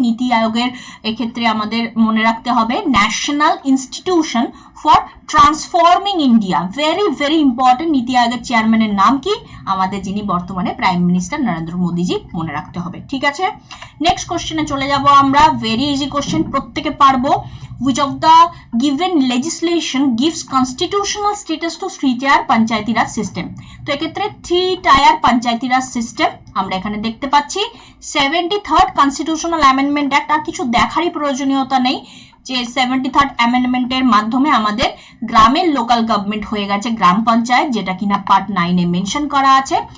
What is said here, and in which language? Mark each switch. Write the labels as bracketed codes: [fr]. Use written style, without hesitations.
[bn] নীতি আয়োগের এক্ষেত্রে আমাদের মনে রাখতে হবে national institution for transforming India, very very important. নীতি আয়োগের চেয়ারম্যানের নাম কি? আমাদের যিনি বর্তমানে প্রাইম মিনিস্টার নরেন্দ্র মোদীজি, মনে রাখতে হবে। ঠিক আছে, নেক্সট কোশ্চেনে চলে যাব আমরা। ভেরি ইজি কোশ্চেন, প্রত্যেকে পারবো। [en] Which of the given legislation gives constitutional status to three-tier panchayati raj system? [bn] তো এক্ষেত্রে 3-tier panchayati raj system আমরা এখানে দেখতে পাচ্ছি। 73rd কনস্টিটিউশনাল অ্যামেন্ডমেন্ট অ্যাক্ট, আর কিছু দেখারই প্রয়োজনীয়তা নেই যে 73rd অ্যামেন্ডমেন্টের মাধ্যমে আমাদের গ্রামের লোকাল গভর্নমেন্ট হয়ে গেছে গ্রাম পঞ্চায়েত, যেটা কিনা পার্ট 9 এ মেনশন করা আছে।